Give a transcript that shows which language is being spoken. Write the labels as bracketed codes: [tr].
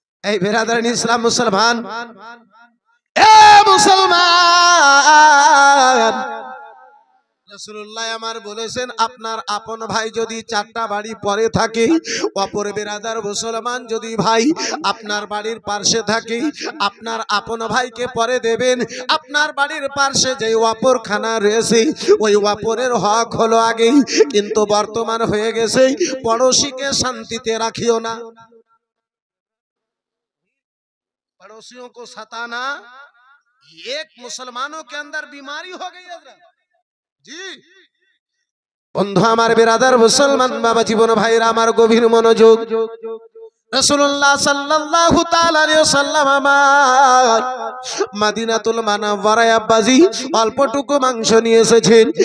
[bn] এই বেরাদার ইসলাম মুসলমান, এ মুসলমান, রাসূলুল্লাহ আমার বলেছেন আপনার আপন ভাই যদি 4টা বাড়ি পরে থাকে, অপর বেরাদার মুসলমান যদি ভাই আপনার বাড়ির পাশে থাকে, আপনার আপন ভাইকে পরে দেবেন। আপনার বাড়ির পাশে যে অপর খানা রয়েছে ওই অপরের হক হলো আগেই, কিন্তু বর্তমান হয়ে গেছে পড়োশিকে শান্তিতে রাখিও না। [hi] पड़ोसियों को सताना एक मुसलमानों के अंदर बीमारी हो गई है जी। [bn] বন্ধু আমার বেরাদার মুসলমান বাবা জীবন ভাইরা আমার গভীর মনোযোগ, রাসূলুল্লাহ সাল্লাল্লাহু তাআলা আলাইহি ওয়াসাল্লাম আমার মদিনাতুল মুনাওয়ারায় আব্বাজি অল্পটুকু মাংস নিয়ে এসেছেন।